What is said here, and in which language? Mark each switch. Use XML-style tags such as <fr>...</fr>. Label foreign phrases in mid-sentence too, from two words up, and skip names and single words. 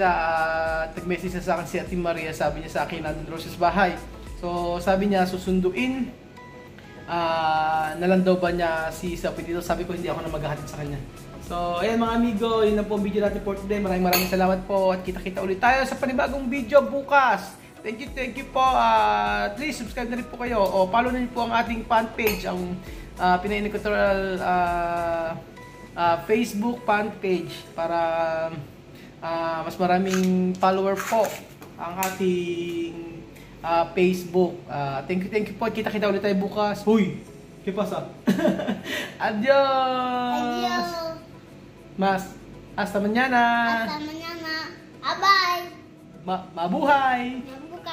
<tl>Nag-message na sa akin si Ate Maria. Sabi niya sa akin, nandun daw siya sa bahay. So, sabi niya, susunduin na lang daw ba niya si Sophie dito. Sabi ko, hindi ako na maghahatid sa kanya. So, ayan mga amigo, yun na po ang video natin</tl> <en>for today.</en> <tl>Maraming salamat po at kita-kita ulit tayo sa panibagong video bukas.</tl> <en>Thank you po. Please subscribe</en> <tl>na rin po kayo o follow na rin po ang ating</tl> <en>fan page,</en> <tl>ang Pinoy Equatorial</tl> <en>Facebook fan page</en> <tl>para mas maraming follower po ang ating Facebook.</tl> <en>Thank you po.</en> <tl>Kita-kita ulit tayo bukas. Huy!</tl> <es>¿Qué pasa? Adios! Adios. Hasta mañana! Hasta mañana.</es> <en>Bye-bye.</en> <tl>Mabuhay! Mabuhay.</tl>